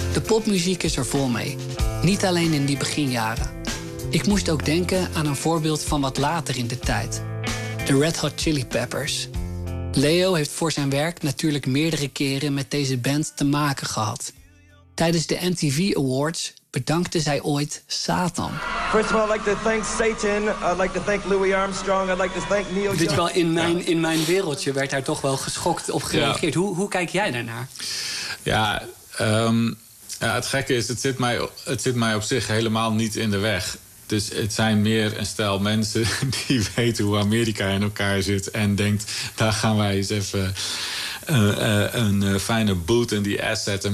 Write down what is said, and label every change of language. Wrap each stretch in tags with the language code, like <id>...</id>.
<nl>De popmuziek is er vol mee. Niet alleen in die beginjaren. Ik moest ook denken aan een voorbeeld van wat later in de tijd. De Red Hot Chili Peppers. Leo heeft voor zijn werk natuurlijk meerdere keren met deze band te maken gehad. Tijdens de MTV Awards bedankte zij ooit Satan.</nl> <en>First of all, I'd like to thank Satan. I'd like to thank Louis Armstrong. I'd like to thank Neil Young.</en> <nl>Dit wel in mijn wereldje werd daar toch wel geschokt op gereageerd. Ja. Hoe kijk jij daarnaar? Ja, het gekke is, het zit mij op zich helemaal niet in de weg. Dus het zijn meer een stel mensen die weten hoe Amerika in elkaar zit en denkt, daar gaan wij eens even een fijne boot in die ass zetten.</nl>